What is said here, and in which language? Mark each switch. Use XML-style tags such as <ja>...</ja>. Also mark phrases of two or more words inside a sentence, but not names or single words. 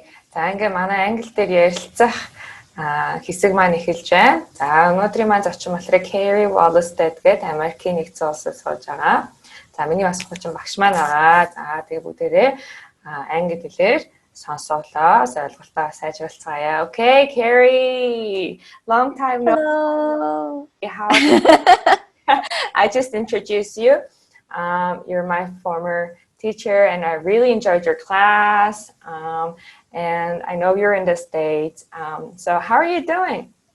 <mn>За ингээ манай англи дээр ярилцах хэсэг маань эхэлж байна. За өнөөдрийн маань зочин болохоор Carrie Wallestad гээд Америкийн нэгдсэн улсад сууж байгаа. За миний бас хүчин багш маань байгаа. За тэгээ бүгдээрээ англи хэлээр сонсголоо. Ойлголтоо сайжруулцгаая.</mn> <en>Okay, Carrie. Long time no. Hello. I just introduced you. You're my former teacher, and I really enjoyed your class. And I know you're in the States. So how are you doing?</en>